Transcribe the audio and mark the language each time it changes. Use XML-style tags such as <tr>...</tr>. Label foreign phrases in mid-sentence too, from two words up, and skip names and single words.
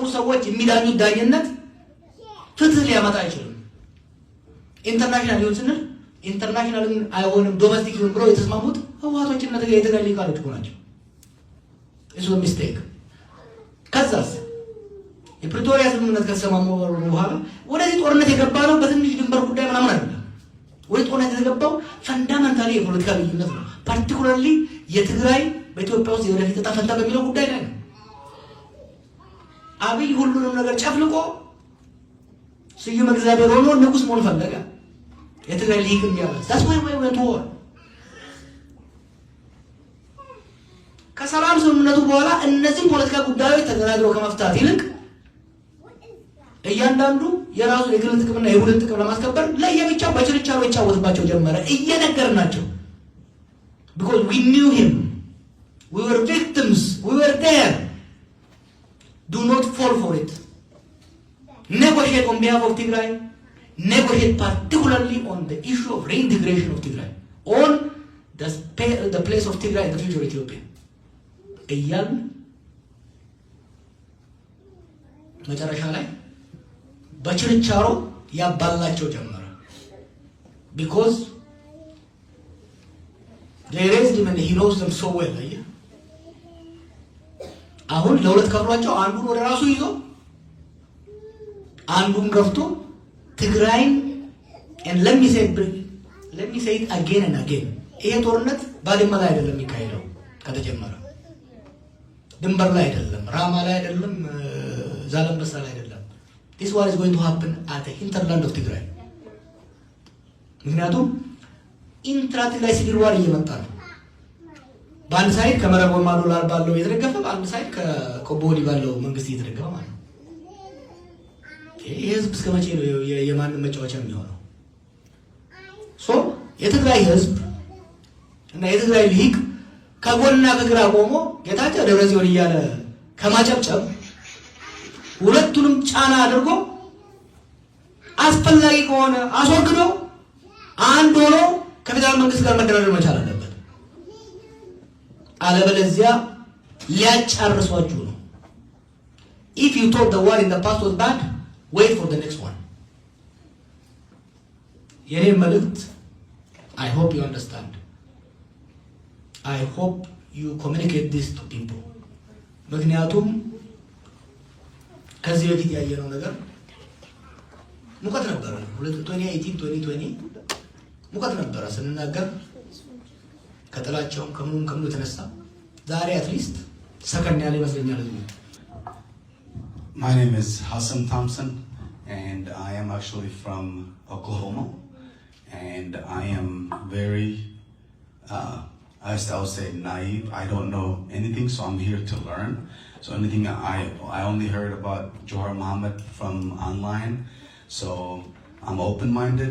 <am>ሰዎች የሚዳኙት ዳኝነት ፍትህ ሊያመጣ አይችልም። ኢንተርናሽናል ይሁን ስንል ኢንተርናሽናልን አይሆንም ዶሜስቲክ ይሁን ብሎ የተስማሙት ህወሓቶችና የትግራይ ሊቃሎች ናቸው። እሱ ሚስቴክ። ከዛስ የፕሪቶሪያ ስምምነት ከተሰማሙ በኋላ ወደዚህ ጦርነት የገባ ነው በትንሽ ድንበር ጉዳይ ምናምን አይደለም። ወደ ጦርነት የተገባው ፈንዳመንታሊ የፖለቲካ ልዩነት ነው። ፓርቲኩላርሊ የትግራይ በኢትዮጵያ ውስጥ የወደፊት ዕጣ ፈንታ በሚለው ጉዳይ ላይ ነው። አብይ ሁሉንም ነገር ጨፍልቆ ስዩም እግዚአብሔር ሆኖ ንጉስ መሆን ፈለገ። የትግራይ ሊግ የሚያበስ</am> <en>that's why we went to war።</en> <am>ከሰላም ስምምነቱ በኋላ እነዚህ ፖለቲካ ጉዳዮች ተደራድረው ከመፍታት ይልቅ እያንዳንዱ የራሱ የግል ጥቅምና የቡድን ጥቅም ለማስከበር ለየብቻው በችርቻሮ ይጫወትባቸው ጀመረ። እየነገርናቸው</am> <en>because we knew him, we were victims, we were there. Do not fall for it. Negotiate on behalf of Tigray. Negotiate particularly on the issue of reintegration of Tigray, on the place of Tigray in the future Ethiopia.</en> <am>እያልን መጨረሻ ላይ በችርቻሮ ያባላቸው ጀመረ።</am> <en>because they raised him and he knows them so well።</en> <am>አሁን ለሁለት ከፍሏቸው አንዱን ወደ ራሱ ይዞ አንዱን ገፍቶ ትግራይን</am> <en>and let me say it again and again</en> <am>ይሄ ጦርነት ባድመ ላይ አይደለም የሚካሄደው። ከተጀመረ ድንበር ላይ አይደለም፣ ራማ ላይ አይደለም፣ ዛላምበሳ ላይ አይደለም።</am> <en>this war is going to happen at the hinterland of Tigray።</en> <am>ምክንያቱም</am> <en>intra Tigray civil war</en> <am>እየመጣ ነው። በአንድ ሳይድ ከመረብ ወማዶ ላይ ባለው የተደገፈ፣ በአንድ ሳይድ ከቆቦዲ ባለው መንግስት እየተደገፈ ማለት ነው። ይሄ ህዝብ እስከ መቼ ነው የማንም መጫወቻ የሚሆነው? ሶ የትግራይ ህዝብ እና የትግራይ ሊግ ከጎንና ከግራ ቆሞ ጌታቸው ደብረጽዮን እያለ ከማጨብጨብ ሁለቱንም ጫና አድርጎ አስፈላጊ ከሆነ አስወግዶ አንድ ሆኖ ከፌደራል መንግስት ጋር መደራደር መቻል አለበት። አለበለዚያ ሊያጫርሷችሁ ነው።</am> <en>if you thought the war in the past was bad, wait for the next one።</en> <am>የኔ መልእክት</am> <en>I hope you understand. I hope you communicate this to people።</en> <am>ምክንያቱም ከዚህ በፊት ያየነው ነገር ሙቀት ነበር። 2018 2020 ሙቀት ነበረ ስንናገር ከጥላቸውም ከምኑ የተነሳ ዛሬ</am> <en>at least</en> <am>ሰከን ያለ ይመስለኛል ህዝቡ።</am> <en>My name is Hassan Thompson, and I am actually from Oklahoma, and I am very, I would say naive. I don't know anything, so I'm here to learn. So anything I only heard about Jawahar Mohammed from online, so I'm open-minded.</en>